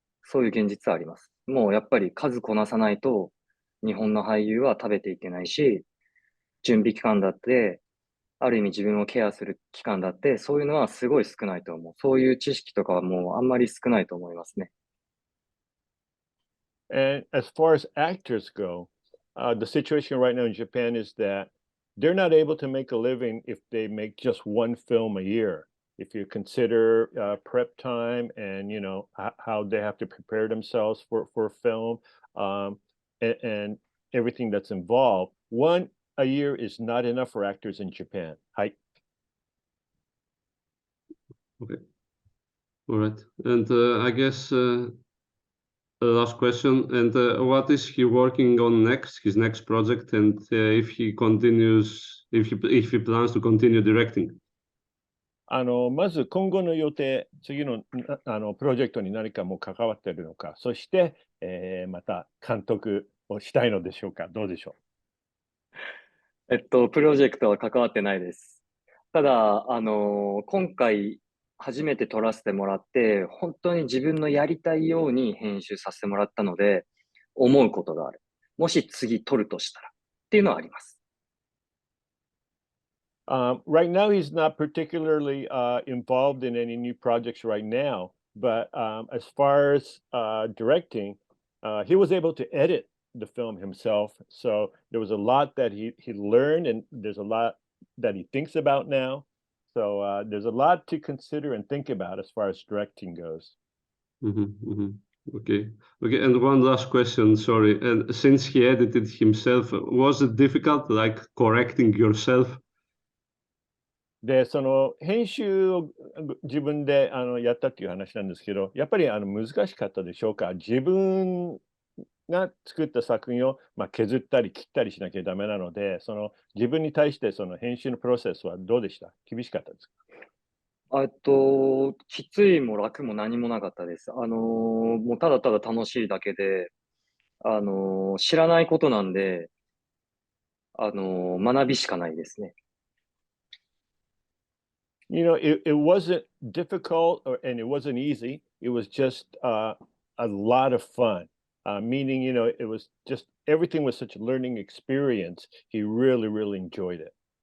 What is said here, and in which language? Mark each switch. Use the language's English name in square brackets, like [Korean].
[Japanese] そういう現実はあります。もうやっぱり数こなさないと日本の俳優は食べていけないし、準備期間だって、ある意味自分をケアする期間だって、そういうのはすごい少ないと思う。そういう知識とかはもうあんまり少ないと思いますね。 [English] And as far as actors go, the situation right now in Japan is that they're not able to make a living if they make just one film a year. If you consider prep time and how they have to prepare themselves for a film and everything that's involved, one a year is not enough for actors in Japan. Hi. Okay. All right. And I guess last question. And what is he working on next? His next project, and if he continues, if he plans to continue directing. [Japanese] まず今後の予定、次のプロジェクトに何かも関わっているのか、そして、また監督をしたいのでしょうか、どうでしょう。プロジェクトは関わってないです。ただ、今回初めて撮らせてもらって、本当に自分のやりたいように編集させてもらったので、思うことがある。もし次撮るとしたらっていうのはあります。 [English] Right now, he's not particularly involved in any new projects right now. But as far as directing, he was able to edit the film himself. So there was a lot that he learned, and there's a lot that he thinks about now. So there's a lot to consider and think about as far as directing goes. Okay. And one last question, sorry. And since he edited himself, was it difficult, like correcting yourself? [Japanese] で、その編集を自分でやったっていう話なんですけど、やっぱり難しかったでしょうか。自分が作った作品を、削ったり切ったりしなきゃダメなので、その自分に対してその編集のプロセスはどうでした？厳しかったですか？きついも楽も何もなかったです。もうただただ楽しいだけで、知らないことなんで、学びしかないですね。 [English] You know, it wasn't difficult and it wasn't easy. It was just a lot of fun. Meaning, you know, it was just everything was such a learning experience. He really, really enjoyed it.